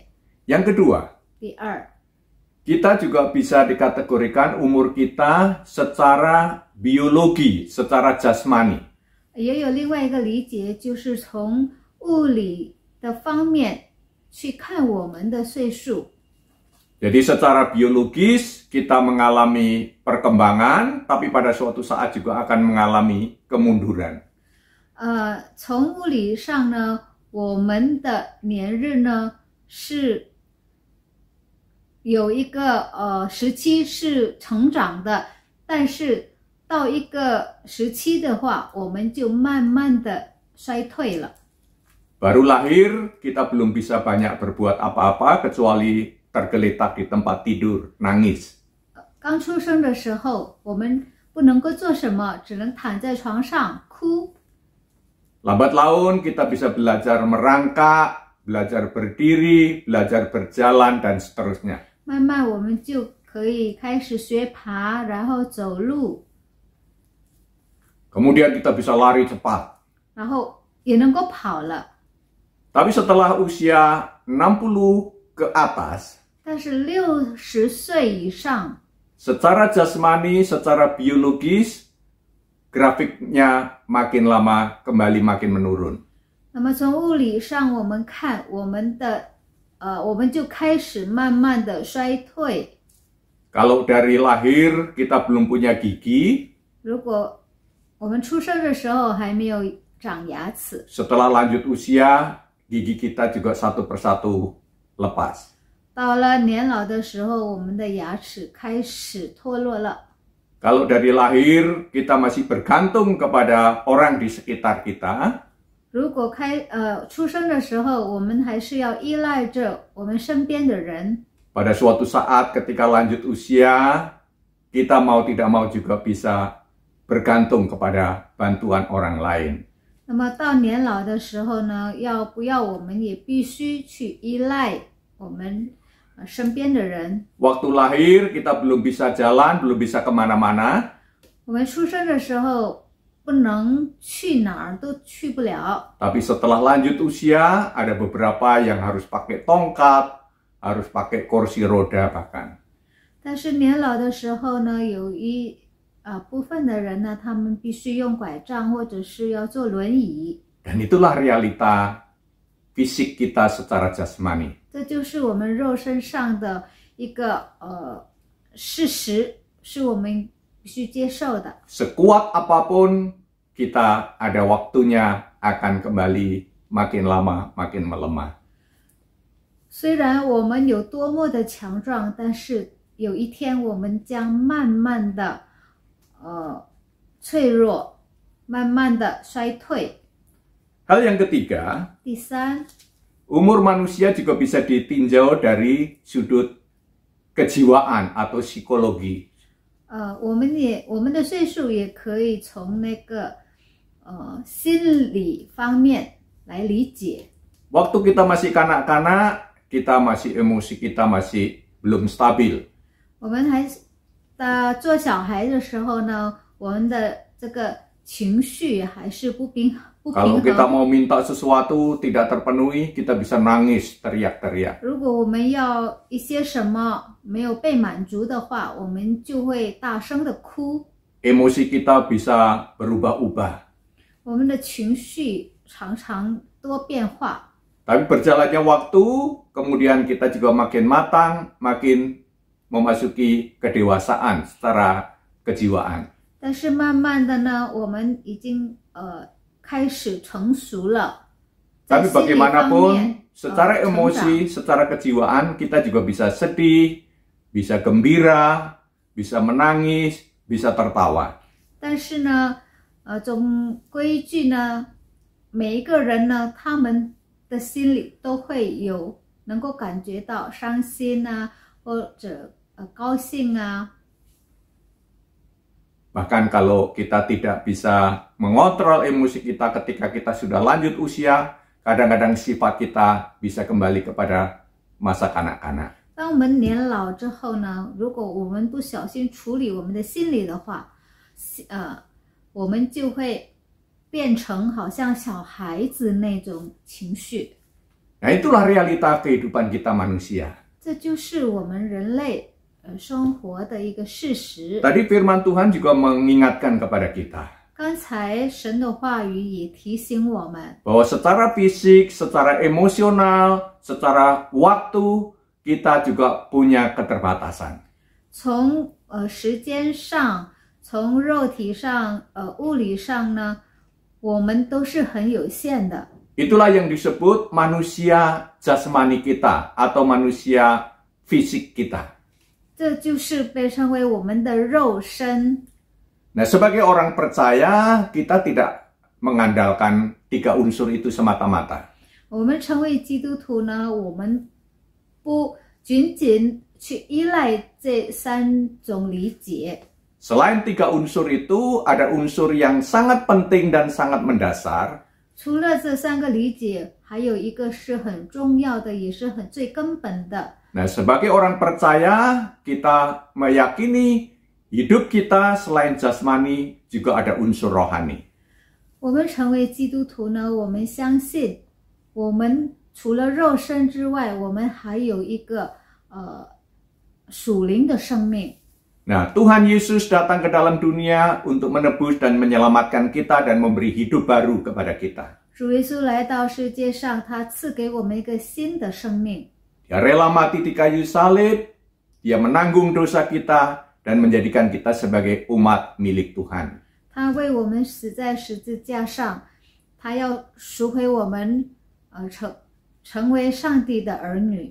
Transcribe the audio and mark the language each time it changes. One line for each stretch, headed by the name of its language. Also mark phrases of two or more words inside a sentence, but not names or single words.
Indonesian: Yang kedua,
Chinese: 第二，
Indonesian: kita juga bisa dikategorikan umur kita secara biologi, secara jasmani.
Chinese: 也有另外一个理解，就是从物理的方面去看我们的岁数。
Indonesian: Jadi secara biologis kita mengalami perkembangan, tapi pada suatu saat juga akan mengalami kemunduran.
Chinese: 从物理上呢，我们的年日呢是有一个时期是成长的，但是到一个时期的话，我们就慢慢的衰退了。
Indonesian: Baru lahir, kita belum bisa banyak berbuat apa-apa kecuali tergeletak di tempat tidur, nangis.
Chinese: 刚出生的时候，我们不能够做什么，只能躺在床上哭。
Indonesian: Lambat laun kita bisa belajar merangkak, belajar berdiri, belajar berjalan, dan seterusnya.
Chinese: 慢慢我们就可以开始学爬，然后走路，
Indonesian: Kemudian kita bisa lari cepat.
Chinese: 然后也能够跑了。
Indonesian: Tapi setelah usia 60 ke atas,
Chinese: 但是60岁以上，
Indonesian: secara jasmani, secara biologis, grafiknya makin lama kembali makin menurun.
Chinese: 那么从物理上我们看，我们就开始慢慢的衰退。
Indonesian: Kalau dari lahir kita belum punya gigi,
Chinese: 如果我们出生的时候还没有长牙齿，
Indonesian: setelah lanjut usia, gigi kita juga satu persatu lepas.
Chinese: 到了年老的时候，我们的牙齿开始脱落了。
Indonesian: Kalau dari lahir kita masih bergantung kepada orang di sekitar kita,
Chinese: 如果出生的时候，我们还是要依赖着我们身边的人。
Indonesian: pada suatu saat ketika lanjut usia, kita mau tidak mau juga bisa bergantung kepada bantuan orang lain.
Chinese: 那么到年老的时候呢，要不要我们也必须去依赖我们身边的人。
Indonesian: Waktu lahir kita belum bisa jalan, belum bisa kemana-mana.
Chinese: 我们出生的时候不能去哪儿都去不了，
Indonesian: Tapi setelah lanjut usia, ada beberapa yang harus pakai tongkat, harus pakai kursi roda bahkan.
Chinese: 但是年老的时候呢，有部分的人呢，他们必须用拐杖或者是要坐轮椅。
Indonesian: Dan itulah realita fisik kita secara jasmani.
Chinese: 这就是我们肉身上的一个事实，是我们必须接受的。
Indonesian: Sekuat apapun kita ada waktunya akan kembali makin lama makin melemah.
Chinese: 虽然我们有多么的强壮，但是有一天我们将慢慢的脆弱，慢慢的衰退。
Indonesian: Hal yang ketiga,
Chinese: 第三，
Indonesian: umur manusia juga bisa ditinjau dari sudut kejiwaan atau psikologi.
Chinese: 我们的岁数也可以从那个心理方面来理解。
Indonesian: Waktu kita masih kanak-kanak, kita masih emosi kita masih belum stabil.
Chinese: 我们做小孩的时候呢，我们的这个情绪还是不平衡。
Indonesian: Kalau kita mau minta sesuatu tidak terpenuhi, kita bisa nangis, teriak-teriak.
Chinese: 如果我们要一些什么没有被满足的话，我们就会大声的哭。
Indonesian: Emosi kita bisa berubah-ubah.
Chinese: 我们的情绪常常多变化。
Indonesian: Tapi berjalannya waktu, kemudian kita juga makin matang, makin memasuki kedewasaan secara kejiwaan.
Chinese: 但是慢慢的呢，我们已经开始成熟了。
Indonesian: Tapi bagaimanapun, secara emosi, secara kejiwaan, kita juga bisa sedih, bisa gembira, bisa menangis, bisa tertawa.
Chinese: 但是呢，总归一句呢，每一个人呢，他们的心里都会有能够感觉到伤心啊，或者高兴啊。
Indonesian: Bahkan kalau kita tidak bisa mengontrol emosi kita ketika kita sudah lanjut usia, kadang-kadang sifat kita bisa kembali kepada masa kanak-kanak.
Chinese: 当我们年老之后呢，如果我们不小心处理我们的心理的话，我们就会变成好像小孩子那种情绪。
Indonesian: Nah, itulah realita kehidupan kita manusia.
Chinese: 这就是我们人类生活的一个事实。
Indonesian: Tadi firman Tuhan juga mengingatkan kepada kita
Chinese: 刚才神的话语也提醒我们，
Indonesian: bahwa secara fisik, secara emosional, secara waktu kita juga punya keterbatasan.
Chinese: 从时间上，从肉体上，物理上呢，我们都是很有限的。
Indonesian: Itulah yang disebut manusia jasmani kita atau manusia fisik kita.
Chinese: 这就是被称为我们的肉身。
Indonesian: Nah, sebagai orang percaya, kita tidak mengandalkan 3 unsur itu semata-mata.
Chinese: 我们成为基督徒呢，我们不仅仅去依赖这3种理解。
Indonesian: Selain 3 unsur itu, ada unsur yang sangat penting dan sangat mendasar.
Chinese: 除了这3个理解，还有一个是很重要的，也是最根本的。
Indonesian: Nah, sebagai orang percaya, kita meyakini hidup kita selain jasmani juga ada unsur rohani.
Chinese: 我们成为基督徒呢，我们相信，我们除了肉身之外，我们还有一个属灵的生命。
Indonesian: Nah, Tuhan Yesus datang ke dalam dunia untuk menebus dan menyelamatkan kita dan memberi hidup baru kepada kita.
Chinese: 主耶稣来到世界上，他赐给我们一个新的生命。
Indonesian: Dia rela mati di kayu salib, dia menanggung dosa kita dan menjadikan kita sebagai umat milik Tuhan.
Chinese: 他为我们死在十字架上，他要赎回我们，成为上帝的儿女。